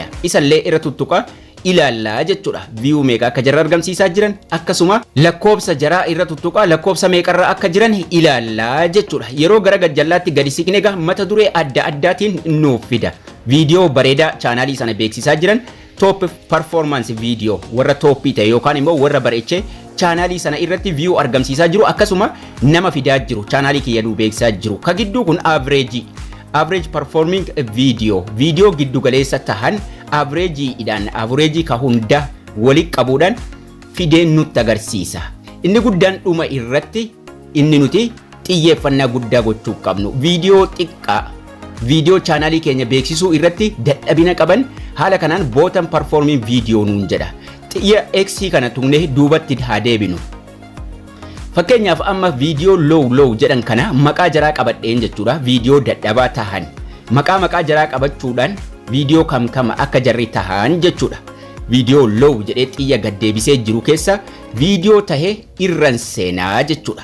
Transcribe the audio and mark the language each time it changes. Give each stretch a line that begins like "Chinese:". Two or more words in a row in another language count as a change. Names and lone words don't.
Oromo: Isallee irra tuttuqaa ilaallaa jechuudha. View meeqa akka jarra argamsiisaa jiran akkasuma lakkoofsa jaraa irra tuttuqaa lakkoofsa meeqarra akka jiran ilaallaa jechuudha. Yeroo gara gajjallaatti gadi siqne mata duree adda addaatiin nuuf fida. Video bareedaa chaanaalii sana beeksisaa jiran
English: top performance video
Oromo: warra toppii ta'e yookaan immoo warra bareechee chaanaalii sana irratti view argamsiisaa jiru akkasuma nama fidaa jiru chaanaalii kiyya nu beeksisaa jiru. Ka gidduu kun
English: average performing video
Oromo: giddu galeessa tahan average ka hunda wali qabuudhaan fidee nutti agarsiisa. Inni guddaan dhuma irratti inni nuti xiyyeeffannaa guddaa gochuu qabnu video xiqqaa viidiyoo chaanaalii keenya beeksisuu irratti dadhabina qaban haala kanaan
English: bottom performing video
Oromo: nuun jedha. Xiyya X kana tuqnee duubatti haa deebinu. Fakkeenyaaf amma viidiyoo low jedhan kana maqaa jaraa qabadheen jechuudha. Viidiyoo dadhabaa tahan maqaa jaraa qabachuudhaan viidiyoo kam akka jarri tahan jechuudha. Viidiyoo low jedhee xiyya gad deebisee jiru keessa viidiyoo tahee irran seenaa jechuudha.